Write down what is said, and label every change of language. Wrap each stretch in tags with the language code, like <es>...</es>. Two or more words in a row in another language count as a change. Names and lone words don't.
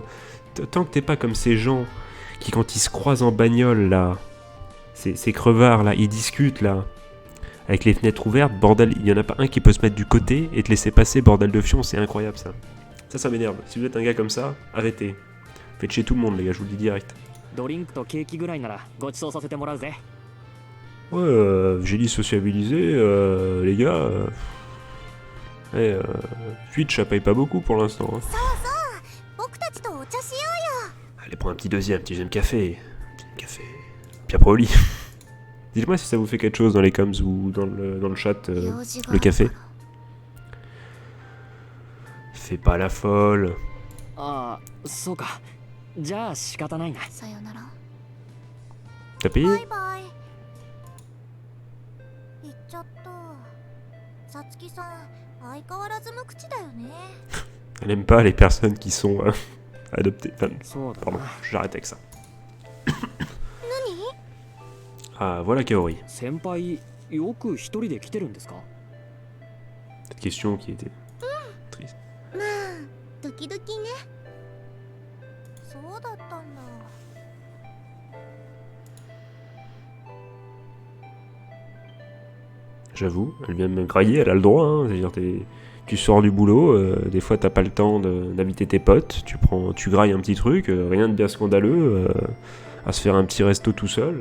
<fr>Tant que t'es pas comme ces gens qui quand ils se croisent en bagnole là, ces crevards là, ils discutent là, avec les fenêtres ouvertes, bordel, il y en a pas un qui peut se mettre du côté et te laisser passer, bordel de fion, c'est incroyable ça. Ça m'énerve. Si vous êtes un gars comme ça, arrêtez. Faites chez tout le monde les gars, je vous le dis direct.</fr> <ja>ドリンクとケーキぐらいならご馳走させてもらうぜ。</ja> <fr>Ouais, j'ai dit sociabiliser, les gars. Twitch, ça paye pas beaucoup pour l'instant. Hein.</fr> <ja>そうそう。僕たちとお茶しようよ。</ja> <fr>Allez, prends un petit deuxième café. Café. Puis après au lit. Dites-moi si ça vous fait quelque chose dans les coms ou dans le chat, le café. Fais pas la folle.</fr> <ja>ああ、そうか。じゃあ仕方ないな。さよなら。</ja> <fr>T'as payé?</fr> <ja>バイバイ。行っちゃった。さつきさん、相変わらず無口だよね。</ja> <fr>Elle aime pas les personnes qui sont adoptées. Enfin,</fr> <ja>そうだ</ja> <fr>pardon,</fr> <ja>な。</ja> <fr>j'arrête avec ça.</fr> <ja>何？</ja> <fr>Ah, voilà Kaori.</fr> <ja>先輩、よく一人で来てるんですか？</ja> <fr>Cette question qui était triste.</fr> <ja>まあ、時々ね。そうだったんだ。</ja> <fr>J'avoue, elle vient de me grailler, elle a le droit. Hein. C'est-à-dire, tu sors du boulot, des fois t'as pas le temps d'inviter tes potes, tu grailles un petit truc, rien de bien scandaleux, à se faire un petit resto tout seul.</fr>